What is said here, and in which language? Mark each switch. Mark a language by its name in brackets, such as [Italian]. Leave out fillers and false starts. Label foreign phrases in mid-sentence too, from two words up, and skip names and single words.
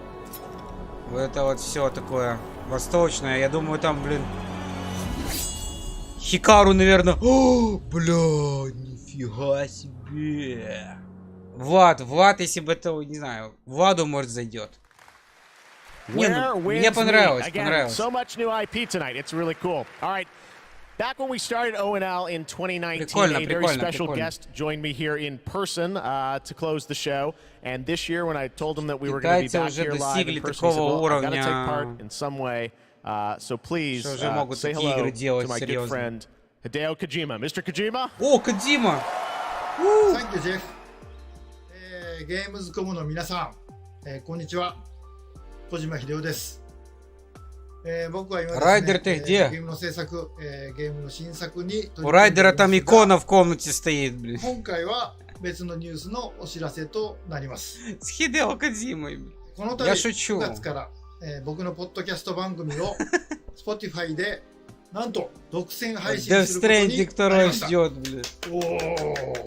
[Russian] Вот это вот все такое восточное. Я думаю, там, блин, Хикару, наверное. О, бля, нифига себе. Влад, если бы это, не знаю, Владу, может, зайдет. Не, ну, мне понравилось, понравилось. [English] So much new IP tonight. It's really cool. All right. Back when we started ONL in 2019, a very special guest joined me here in person to close the show. And this year, when I told him that we were going to be back here live in person, he said, well, I've got to take part in some way. So please say hello to my good friend, Hideo Kojima. Mr. Kojima? Oh, Kojima! Thank you, Jeff. [Japanese] Gamescom の皆さん、こんにちは。小島秀夫です。僕は今ですね、ゲームの制作、ゲームの新作に [Russian] У Райдера там икона в комнате стоит, блин. [Japanese] 今回は別のニュースのお知らせとなります。 [Russian] С Хидео Кодзимой. [Japanese] この度9月から、僕のポッドキャスト番組を Spotify でなんと独占配信することになりました。おー。